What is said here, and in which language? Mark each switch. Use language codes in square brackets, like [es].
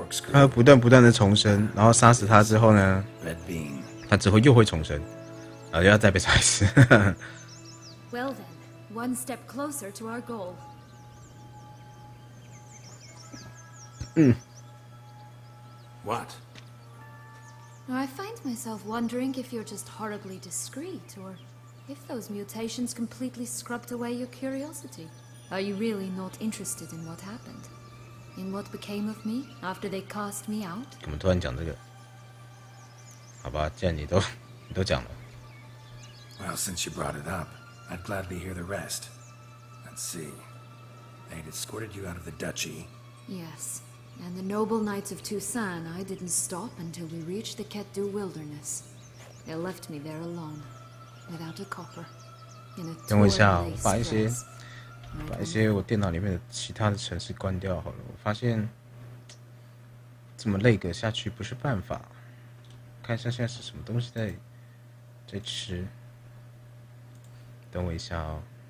[zh] 他会不断的重生，然后杀死他之后呢，他之后又会重生，然后又要再被杀死。 [en] Well then, one step closer to our goal. What? I find myself wondering if you're just horribly discreet, or if those mutations completely scrubbed away your curiosity. Are you really not interested in what happened? In what became of me after they cast me out? [zh] 我们突然讲这个，好吧，既然你都讲了。 [en] Well, since you brought it up, I'd gladly hear the rest. Let's see. They had escorted you out of the duchy. Yes. And the noble knights of Toussaint, I didn't stop until we reached the Ketdu wilderness. They left me there alone, without a copper, in a [zh] 等我一下， [en] torn [zh] 我 [en] lace [zh] 把一些我电脑里面的其他的程式关掉好了。我发现这么累个下去不是办法。看一下现在是什么东西在吃。等我一下哦。